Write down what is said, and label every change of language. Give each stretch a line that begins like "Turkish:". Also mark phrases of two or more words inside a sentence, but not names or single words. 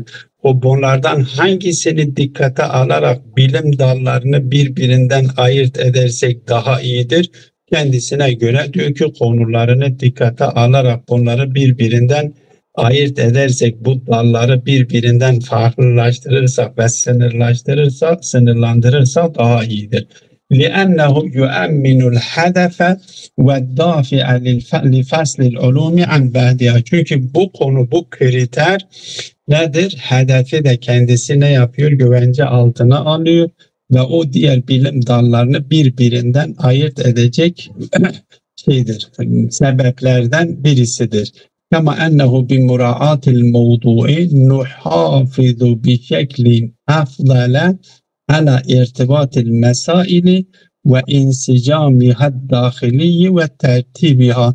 Turkish: Bunlardan hangisini dikkate alarak bilim dallarını birbirinden ayırt edersek daha iyidir? Kendisine göre diyor ki konularını dikkate alarak bunları birbirinden ayırt edersek, bu dalları birbirinden farklılaştırırsak ve sınırlandırırsak daha iyidir.
Arabic: لِأَنَّهُ يُؤَمِّنُ الْهَدَفَ وَالدَّافِعَ لِفَصْلِ الْعُلُومِ عَنْ بَعْدِهَا.
Turkish: Çünkü bu konu, bu kriter nedir? Hedefi de kendisi ne yapıyor? Güvence altına alıyor ve o diğer bilim dallarını birbirinden ayırt edecek sebeplerden birisidir.
Arabic: كما أنه بمراعاة الموضوع نحافظ بشكل أفضل على ارتباط المسائل وانسجامها الداخلي وترتيبها.